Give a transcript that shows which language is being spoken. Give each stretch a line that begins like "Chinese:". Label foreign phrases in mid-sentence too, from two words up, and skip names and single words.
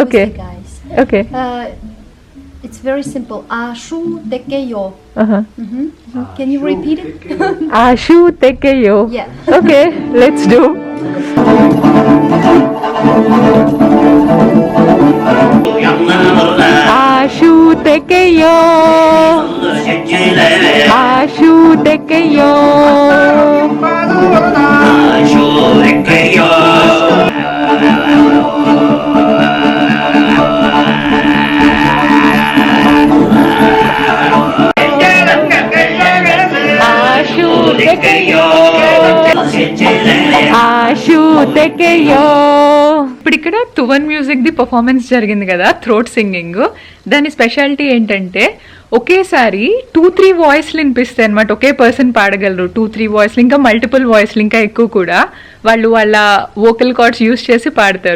English: Okay. the guys. Okay. It's very simple. Ashu tekeyo. Uh-huh. Can you repeat it? Ashu tekeyo. Yeah. Okay, let's do. Ashu tekeyo. Ashu tekeyo. Ashu tekeyo. Ashu tekeyo.
Telugu: ఇప్పుడు ఇక్కడ
English: Tuvan music
Telugu: ది పర్ఫార్మెన్స్ జరిగింది కదా,
English: throat singing.
Telugu: దాని స్పెషాలిటీ ఏంటంటే ఒకేసారి 2-3 వాయిస్లు వినిపిస్తాయి అనమాట. ఒకే పర్సన్ పాడగలరు 2-3 వాయిస్లు, ఇంకా
English: multiple voices,
Telugu: ఇంకా ఎక్కువ కూడా. వాళ్ళు వాళ్ళ
English: vocal cords use
Telugu: చేసి పాడతారు.